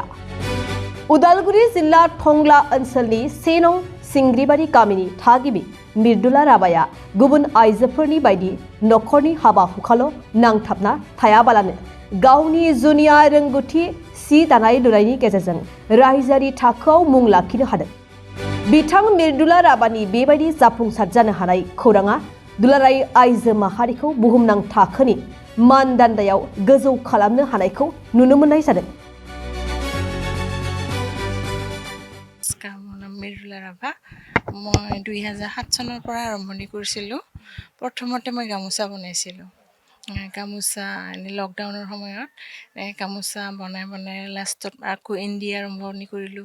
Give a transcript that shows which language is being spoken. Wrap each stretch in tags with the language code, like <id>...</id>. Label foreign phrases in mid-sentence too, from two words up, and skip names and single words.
<brx>उदालगुरि जिल्ला टंला ओनसोलनि 1 नं सिंग्रिबारि गामिनि थागिबि मिर्दुला राभाया गुबुन आइजोफोरनि बायदि नखरनि हाबा हुखाल' नांथाबना थायाबालानो गावनि जुनिया रोंगौथि सि दानाय लुनायनि गेजेरजों रायजोआरि थाखोआव मुं लाखिनो हादों। बिथां मिर्दुला राभानि बेबायदि जाफुंसार जानो हानाय खौराङा दुलाराय आइजो माहारिखौ बुहुमनां थाखोनि मानदान्दायाव गोजौ खालामनो हानायखौ नुनो मोननाय जादों।</brx> <as>মিৰ্দুলা ৰাভা মই 2007 চনৰ পৰা আৰম্ভণি কৰিছিলোঁ। প্ৰথমতে মই গামোচা বনাইছিলোঁ। গামোচা লকডাউনৰ সময়ত গামোচা বনাই লাষ্টত আকৌ ইণ্ডি আৰম্ভণি কৰিলোঁ।</as>